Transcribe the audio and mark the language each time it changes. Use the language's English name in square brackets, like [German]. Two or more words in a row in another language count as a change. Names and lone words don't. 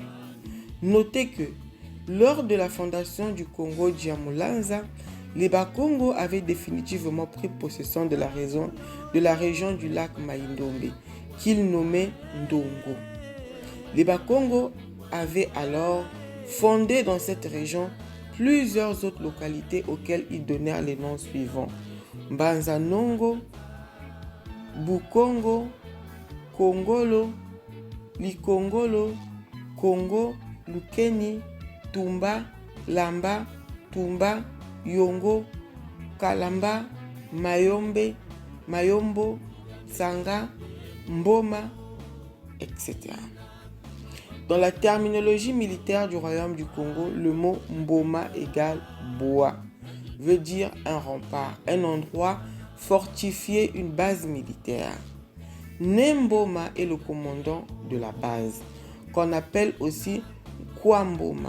[French] Notez que lors de la fondation du Congo Djamulanza, les Bakongo avaient définitivement pris possession de la région du lac Maindombe, qu'ils nommaient Ndongo. Les Bakongo avaient alors fondé dans cette région plusieurs autres localités auxquelles ils donnèrent les noms suivants: Banzanongo, Bukongo, Kongolo, Likongolo, Kongo, Lukeni, Tumba, Lamba, Tumba, Yongo, Kalamba, Mayombe, Mayombo, Sanga, Mboma, etc. Dans la terminologie militaire du royaume du Congo, le mot Mboma égale Boa, veut dire un rempart, un endroit fortifié, une base militaire. Nemboma est le commandant de la base, qu'on appelle aussi Kwamboma.